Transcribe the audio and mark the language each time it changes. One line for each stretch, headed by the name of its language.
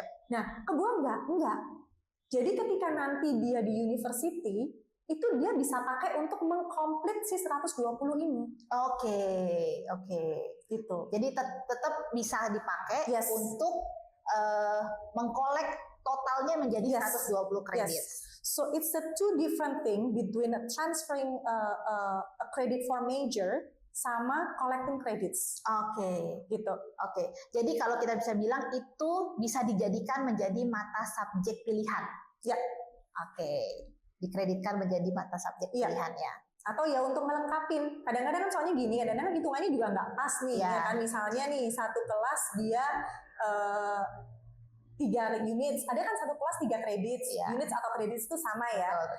Indonesian: Nah, kebuang enggak. Jadi ketika nanti dia di university itu dia bisa pakai untuk mengkomplit si 120 ini. Oke. Gitu. Jadi tetap bisa dipakai untuk mengkolek totalnya menjadi 120 kredit.
English: So it's a two different thing between transferring a credit for major sama collecting credits.
Indonesian: Gitu. Jadi kalau kita bisa bilang itu bisa dijadikan menjadi mata subjek pilihan. Ya. Dikreditkan menjadi mata subjek pilihan ya. Atau ya untuk melengkapin. Kadang-kadang kan soalnya gini, kadang-kadang hitungannya juga nggak pas nih. Ya kan, misalnya nih satu kelas dia 3 units, ada kan satu kelas 3 kredit, units atau kredit itu sama ya.